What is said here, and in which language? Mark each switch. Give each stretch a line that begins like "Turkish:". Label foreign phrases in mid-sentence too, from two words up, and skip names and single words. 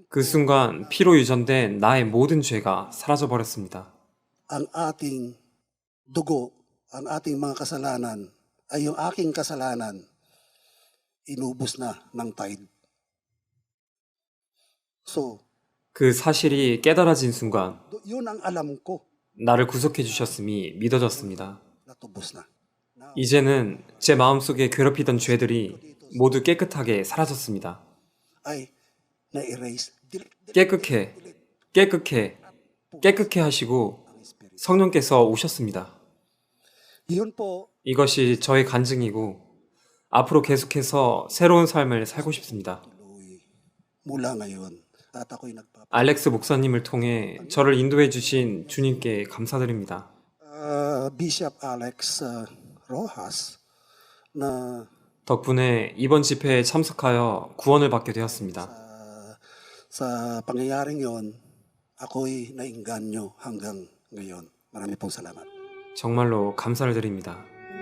Korean: 그 순간 피로 유전된 나의 모든 죄가 사라져 버렸습니다.
Filipino: ang ating dugo, ang ating mga kasalanan, ay yung aking kasalanan, inubos na ng tide. So,
Korean: 그 사실이 깨달아진 순간
Filipino: yun ang alam ko
Korean: 나를 구속해 주셨음이 믿어졌습니다.
Filipino: natubos na. Now,
Korean: 이제는 제 마음속에 괴롭히던 죄들이 모두 깨끗하게 사라졌습니다.
Filipino: ay na-erase.
Korean: 깨끗해, 깨끗해, 깨끗해 하시고 성령께서 오셨습니다.
Filipino: Yun po,
Korean: 이것이 저의 간증이고 앞으로 계속해서 새로운 삶을 살고 싶습니다.
Filipino: tuloy mula ngayon. At ako'y
Korean: 알렉스 목사님을 통해 저를 인도해 주신 주님께 감사드립니다.
Filipino: Bishop Alex Rojas na
Korean: 덕분에 이번 집회에 참석하여 구원을 받게 되었습니다.
Filipino: sa pangyayaring yon, ako'y nainganyo hanggang ngayon. Marami pong salamat.
Korean: 정말로 감사를 드립니다.